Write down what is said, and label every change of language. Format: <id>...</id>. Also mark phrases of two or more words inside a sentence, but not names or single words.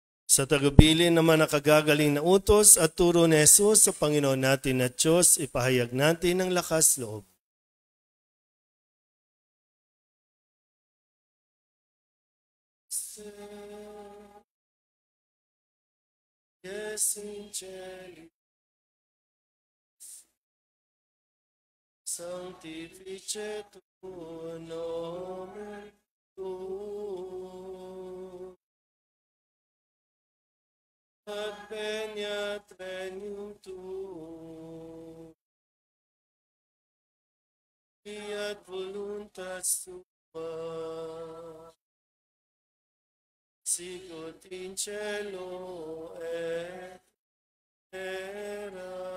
<tl>Sa tagubilin naman nakagagaling na utos at turo ni Jesus sa Panginoon natin na Diyos, ipahayag natin ang lakas loob. Yes, Angelic,</tl> <la>Sanctificetur nomen Tuum, adveniat regnum Tuum, fiat voluntas Tua, sicut in cielo et terra.</la>